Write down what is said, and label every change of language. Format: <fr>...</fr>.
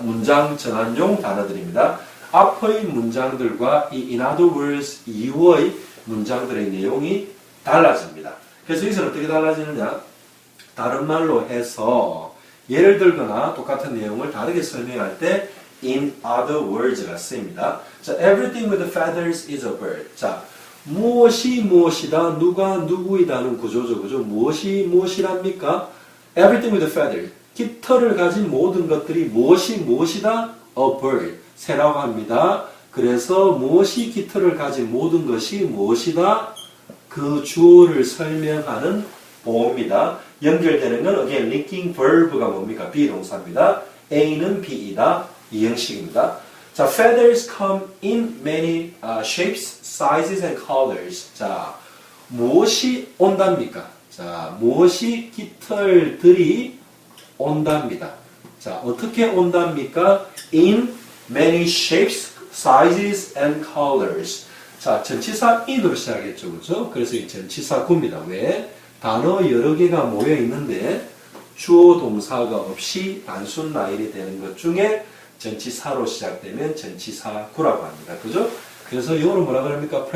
<ko>문장 전환용 단어들입니다. 앞의 문장들과 이</ko> <en>in other words</en> <ko>이후의 문장들의 내용이 달라집니다. 그래서 여기서는 어떻게 달라지느냐? 다른 말로 해서 예를 들거나 똑같은 내용을 다르게 설명할 때</ko> <en>in other words</en> <ko>가 쓰입니다.</ko> <en>자, everything with feathers is a bird.</en> <ko>자, 무엇이다, 누가 누구이다는 구조죠. 그죠? 무엇이랍니까?</ko> <en>everything with feathers.</en> <ko>깃털을 가진 모든 것들이 무엇이다?</ko> <en>a bird.</en> <ko>새라고 합니다. 그래서 무엇이 깃털을 가진 모든 것이 무엇이다? 그 주어를 설명하는 보호입니다. 연결되는 건 again linking verb가 뭡니까? 비동사입니다. A는 B이다. 이 형식입니다.</ko> <en>자, feathers come in many shapes, sizes and colors.</en> <ko>자, 무엇이 온답니까? 자, 무엇이 깃털들이 온답니다. 자, 어떻게 온답니까?</ko> <en>In many shapes, sizes and colors.</en> <ko>자, 전치사 in으로 시작했죠. 그죠? 그래서 이 전치사 구입니다. 왜? 단어 여러 개가 모여 있는데 주어 동사가 없이 단순 나일이 되는 것 중에 전치사로 시작되면 전치사 구라고 합니다. 그죠? 그래서 이거는 뭐라 그럽니까?</ko>